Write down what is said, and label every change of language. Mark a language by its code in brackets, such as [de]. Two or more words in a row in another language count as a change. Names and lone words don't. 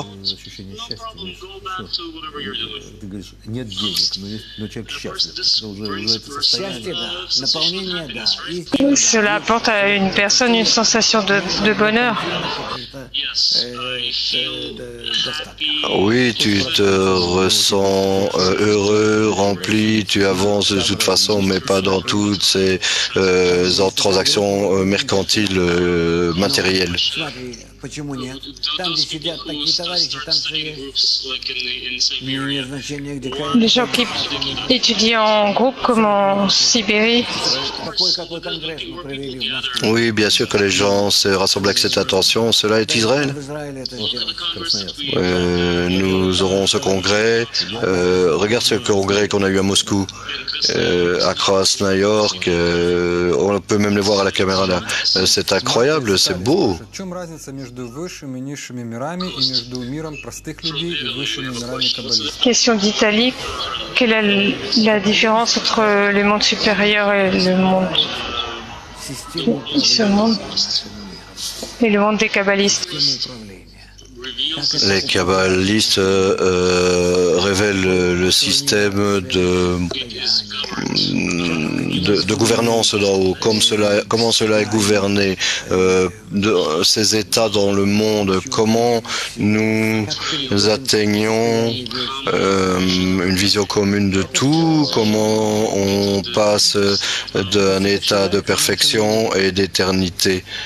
[ru] ощущение счастья. Ты говоришь, нет денег, но человек счастлив. Это уже это счастье, состояние. да, наполнение, да. И [fr] Cela apporte à une personne une sensation de bonheur. Oui, tu te ressens heureux, rempli, tu avances de toute façon, mais pas dans toutes ces transactions mercantiles matérielles. [ru] смотри, почему нет? Там, где сидят такие товарищи, там все есть. Не имеет значения, где [fr] Les gens qui étudient en groupe comme en Sibérie, [ru] какой конгресс мы провели в Москве. [fr] Oui, bien sûr que les gens se rassemblent avec cette attention. Cela est Israël. [ru] В Израиле это сделали. Красноярск. [fr] Nous aurons ce congrès. Regarde ce congrès qu'on a eu à Moscou, à Krasnoïarsk. York. On peut même les voir à la caméra là. C'est incroyable, c'est beau. [ru] В чем разница между высшими и низшими мирами и между миром простых людей и высшими мирами каббалистов? [fr] question d'Italie, quelle est la différence entre le monde supérieur et le monde, [ru] Систему [fr] ce monde et le monde des kabbalistes? [ru] управления. [fr] Les kabbalistes révèlent le système de gouvernance d'en haut, comment cela est gouverné, ces états dans le monde, comment nous atteignons une vision commune de tout, comment on passe d'un état de perfection et d'éternité.